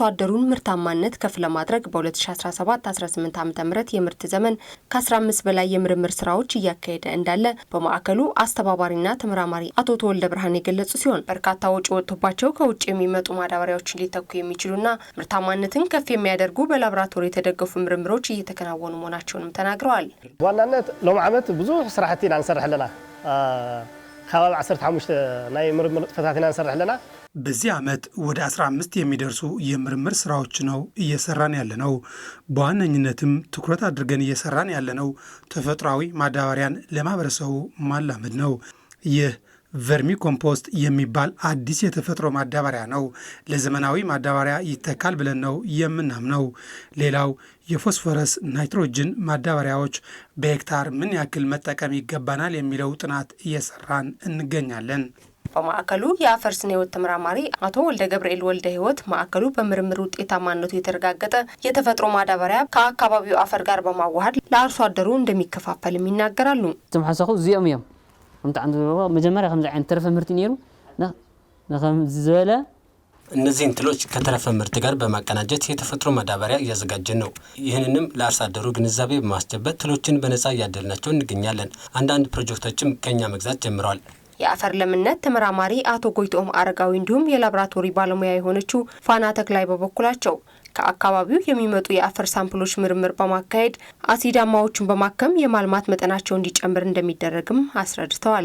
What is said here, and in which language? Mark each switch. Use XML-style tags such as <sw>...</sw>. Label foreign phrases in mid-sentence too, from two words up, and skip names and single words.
<am>አደሩን ምርታማነት ከፍ ለማድረግ በ2017-18 ዓ.ም የምርት ዘመን ከ15 በላይ የምርምር ስራዎች እያካሄደ እንዳለ በማዕከሉ አስተባባሪና ተመራማሪ አቶ ተወልደ ብርሃን የገለጹ ሲሆን በርካታ ወጪ ወጥቶባቸው ከውጭ የሚመጡ ማዳበሪያዎችን ሊተኩ የሚችሉና ምርታማነትን ከፍ የሚያደርጉ በላቦራቶሪ የተደገፉ ምርምሮች እየተከናወኑ መሆናቸውንም ተናግረዋል።</am> <ti>ዋናነት ሎም ዓመት ብዙ ስራሕቲና እንሰርሕ ኣለና ከባቢ 15 ናይ ምርምር ጥፈታትና እንሰርሕ ኣለና።</ti> <am>በዚህ ዓመት ወደ 15 የሚደርሱ የምርምር ስራዎች ነው እየሰራን ያለነው። በዋነኝነትም ትኩረት አድርገን እየሰራን ያለነው ተፈጥሯዊ ማዳበሪያን ለማህበረሰቡ ማላመድ ነው። ይህ</am> <en>vermi compost</en> <am>የሚባል አዲስ የተፈጥሮ ማዳበሪያ ነው። ለዘመናዊ ማዳበሪያ ይተካል ብለን ነው የምናምነው። ሌላው የፎስፎረስ ናይትሮጅን ማዳበሪያዎች በሄክታር ምን ያክል መጠቀም ይገባናል የሚለው ጥናት እየሰራን እንገኛለን። በማዕከሉ የአፈር ስነ ህይወት ተመራማሪ አቶ ወልደ ገብርኤል ወልደ ህይወት ማዕከሉ በምርምር ውጤታማነቱ የተረጋገጠ የተፈጥሮ ማዳበሪያ ከአካባቢው አፈር ጋር በማዋሃድ ለአርሶ አደሩ እንደሚከፋፈልም ይናገራሉ።</am> <ti>ተማሐሳኹ ዚኦም እዮም መጀመሪያ ከምዚ አይነት ተረፈ ምርት ነይሩ ዝበለ</ti> <am>እነዚህን ትሎች ከተረፈ ምርት ጋር በማቀናጀት የተፈጥሮ ማዳበሪያ እያዘጋጀን ነው። ይህንንም ለአርሶ አደሩ ግንዛቤ በማስጨበጥ ትሎችን በነጻ እያደልናቸው እንገኛለን። አንዳንድ ፕሮጀክቶችም ከኛ መግዛት ጀምረዋል። የአፈር ለምነት ተመራማሪ አቶ ጎይቶም አረጋዊ እንዲሁም የላብራቶሪ ባለሙያ የሆነችው ፋና ተክላይ በበኩላቸው ከአካባቢው የሚመጡ የአፈር ሳምፕሎች ምርምር በማካሄድ አሲዳማዎችን በማከም የማልማት መጠናቸው እንዲጨምር እንደሚደረግም አስረድተዋል።</am>